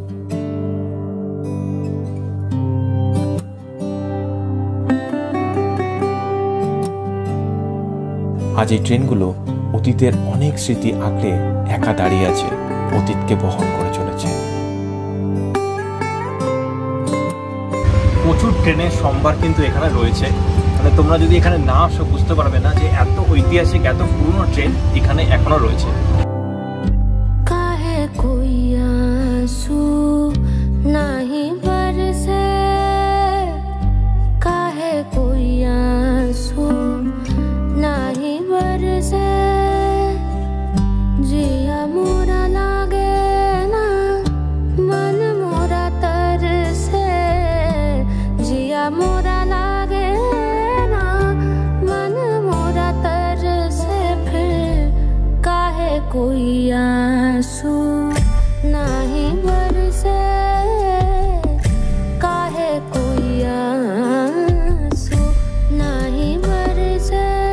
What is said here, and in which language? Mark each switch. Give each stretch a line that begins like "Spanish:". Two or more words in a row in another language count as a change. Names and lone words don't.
Bangla: আজ এই ট্রেনগুলো অতীতের অনেক স্মৃতি আঁকড়ে একা দাঁড়িয়ে আছে, অতীতকে বহন করে চলেছে। প্রচুর ট্রেনের সম্ভার কিন্তু এখানে রয়েছে। মানে তোমরা যদি এখানে না আসো বুঝতে পারবে না যে এত ঐতিহাসিক, এত পুরনো ট্রেন এখানে এখনো রয়েছে।
Hindi: काहे कोई आंसू नहीं बरसे, काहे कोई आंसू नहीं बरसे, जिया मोरा लागे ना मन मोरा तरसे, जिया मोरा लागे ना मन मोरा तरसे, फिर काहे कोई आंसू नहीं बरसे, काहे कोई आंसू नहीं बरसे।